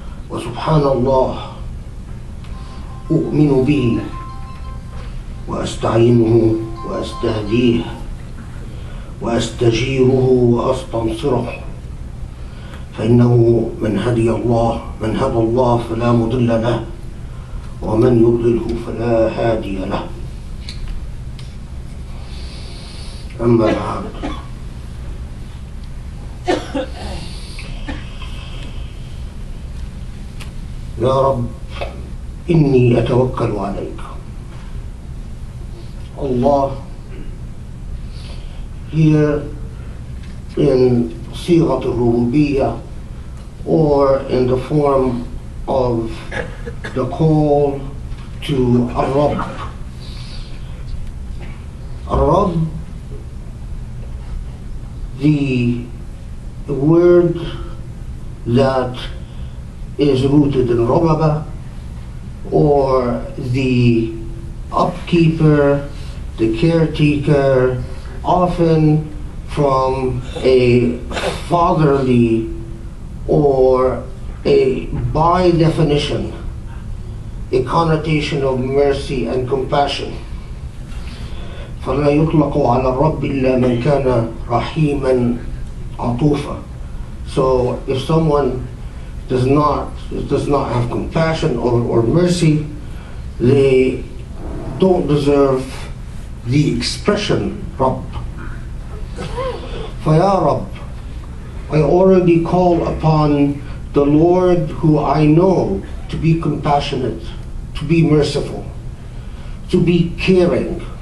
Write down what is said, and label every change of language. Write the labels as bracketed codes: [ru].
[ar] وسبحان الله أؤمن به وأستعينه وأستهديه وأستجيره وأستنصره فإنه من هدى الله فلا مضل له ومن يضلله فلا هادي له. أما بعد يا رب إني أتوكل عليك. [en] Allah here in [ar] صيغة الربوبية [en] or in the form of the call to Ar-Rabb. Ar-Rabb, the word that is rooted in Rababa, or the upkeeper, the caretaker, often from a fatherly or by definition, a connotation of mercy and compassion. [ar] فلا يطلق على الرب إلا من كان رحيما عطوفا. [en] So if someone does not have compassion or mercy, they don't deserve the expression Rabb. [ar] فيا رب, [en] I already call upon the Lord who I know to be compassionate, to be merciful, to be caring.